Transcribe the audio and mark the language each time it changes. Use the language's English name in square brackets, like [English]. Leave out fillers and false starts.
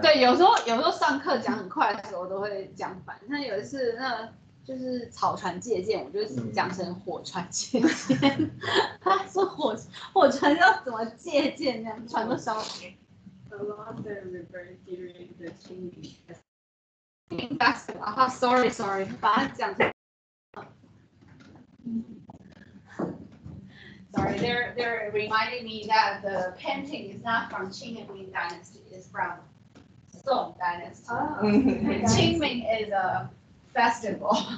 [Chinese] 对，有时候上课讲很快的时候都会讲反。像有一次那就是草船借箭，我就讲成火船借箭。他说火船要怎么借箭这样，船都烧了。 [English] Along the river during the Qing festival. [Chinese] 啊 ， [English] sorry， [Chinese] 把它讲成。 [English] Sorry, they're reminding me that the painting is not from Qing and Ming Dynasty, it's from Song Dynasty. Oh. Qingming is a festival.